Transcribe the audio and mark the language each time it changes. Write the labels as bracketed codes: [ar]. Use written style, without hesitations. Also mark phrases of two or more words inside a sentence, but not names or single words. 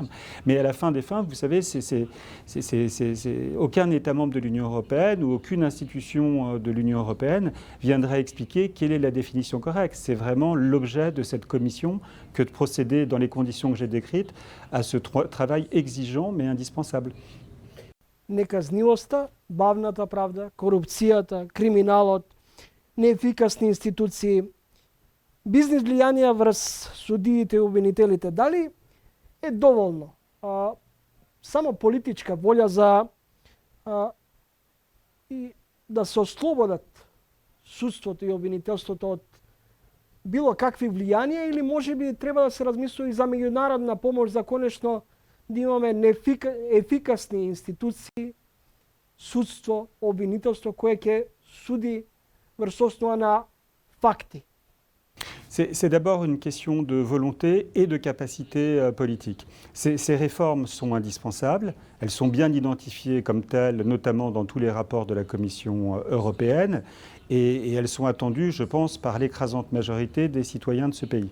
[fr] Mais à la fin des fins, vous savez, aucun État membre de l'Union européenne ou aucune institution de l'Union européenne viendrait expliquer quelle est la définition correcte. C'est vraiment l'objet de cette commission que de procéder, dans les conditions que j'ai décrites, à ce travail exigeant mais indispensable. [mk] Неказнивоста, бавната правда, корупцијата, криминалот, неефикасни институции, бизнес влијанија врз судиите и обвинителите, дали е доволно само политичка волја за и да се ослободат судството и обвинителството од било какви влијанија, или може би треба да се размислува и за меѓународна помош за конечно да имаме ефикасни институции, судство, обвинителство кое ќе суди врз основа на факти. [fr] C'est d'abord une question de volonté et de capacité politique. Ces réformes sont indispensables, elles sont bien identifiées comme telles, notamment dans tous les rapports de la Commission européenne, et elles sont attendues, je pense, par l'écrasante majorité des citoyens de ce pays.